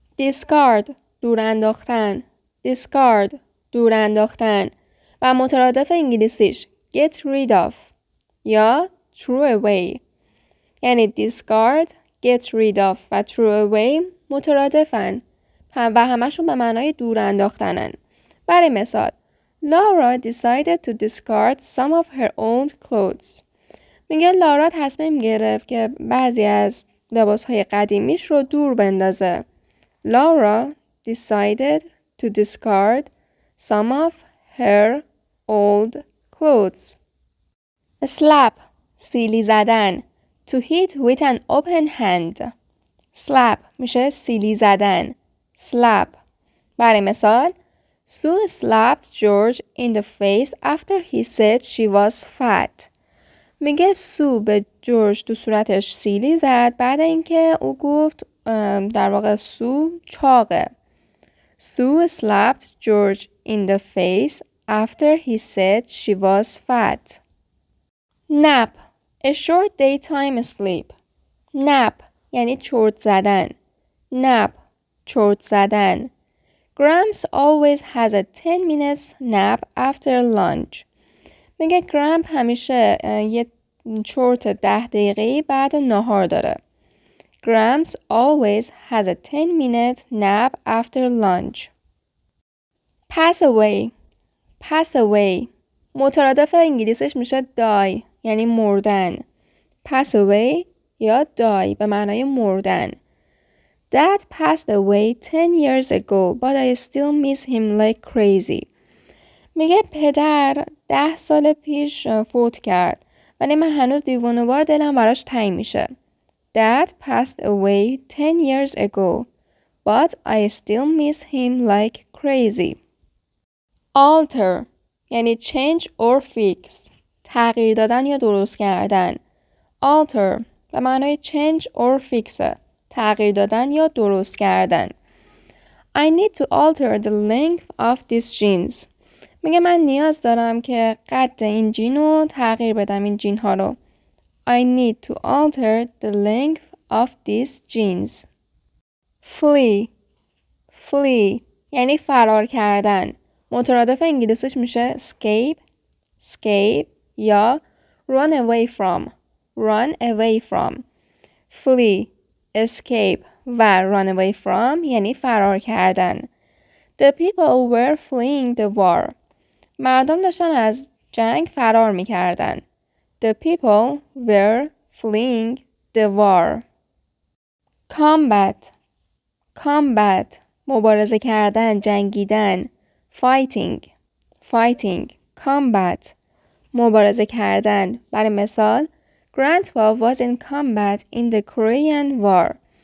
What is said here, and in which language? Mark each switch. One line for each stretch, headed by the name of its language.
Persian: discard دور انداختن. discard دور انداختن. و مترادف انگلیسیش get rid of یا throw away. یعنی discard، get rid of و throw away مترادفن و همشون به معنای دور انداختنن. برای مثال
English: Laura decided to discard some of her old clothes.
Persian: میگه لارا تصمیم گرفت که بعضی از لباسهای قدیمیش رو دور بندازه.
English: Laura decided to discard some of her old clothes.
Persian: slap سیلی زدن.
English: To hit with an open hand.
Persian: slap میشه سیلی زدن.
English: slap.
Persian: برای مثال
English: Sue slapped George in the face after he said she was fat.
Persian: میگه سو به جورج تو صورتش سیلی زد بعد اینکه او گفت در واقع سو چاقه.
English: Sue slapped George in the face after he said she was fat. nap a short daytime sleep.
Persian: nap یعنی چرت زدن. nap چرت زدن.
English: Gramps always has a 10 minutes nap after lunch.
Persian: میگه گرامپ همیشه یه چرت 10 دقیقه‌ای بعد نهار داره.
English: Gramps always has a 10 minute nap after lunch. pass away. pass away.
Persian: مترادف انگلیسیش میشه die یعنی مردن. pass away یا die به معنای مردن.
English: Dad passed away 10 years ago, but I still miss him like crazy.
Persian: میگه پدر 10 سال پیش فوت کرد ولی من هنوز دیوانه‌وار دلم براش تنگ میشه.
English: Dad passed away 10 years ago, but I still miss him like crazy. alter یعنی change or fix.
Persian: تغییر دادن یا درست کردن.
English: alter
Persian: به معنای
English: change or fix.
Persian: تغییر دادن یا درست کردن.
English: I need to alter the length of these jeans.
Persian: میگه من نیاز دارم که قد این جین رو تغییر بدم این جین ها رو.
English: I need to alter the length of these jeans. flee.
Persian: flee یعنی فرار کردن. مترادف انگلیسیش میشه escape.
English: escape یا run away from. run away from. flee escape و run away from
Persian: یعنی فرار کردن.
English: The people were fleeing the war.
Persian: مردم داشتن از جنگ فرار می‌کردن.
English: The people were fleeing the war. combat.
Persian: combat مبارزه کردن، جنگیدن.
English: fighting.
Persian: fighting combat مبارزه کردن. برای مثال
English: Grandpa was in combat in the Korean War.